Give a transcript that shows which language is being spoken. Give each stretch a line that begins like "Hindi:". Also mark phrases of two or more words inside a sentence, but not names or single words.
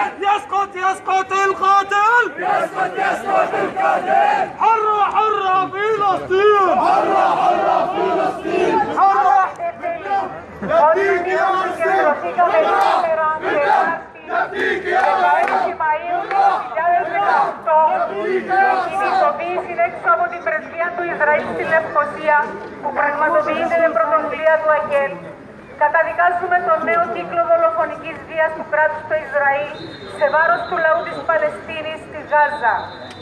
Arabic: يسقط القاتل. يسقط القاتل. حرة فلسطين. حرة فلسطين. حرة نفديك يا فلسطين. نفديك يا
Greek: συνειδητοποίηση έξω από την πρεσβεία του Ισραήλ στη Λευκοσία που πραγματοποιείται με πρωτοβουλία του ΑΚΕΛ. Καταδικάζουμε τον νέο κύκλο δολοφονικής βίας του κράτους στο Ισραήλ σε βάρος του λαού της Παλαιστίνης στη Γάζα.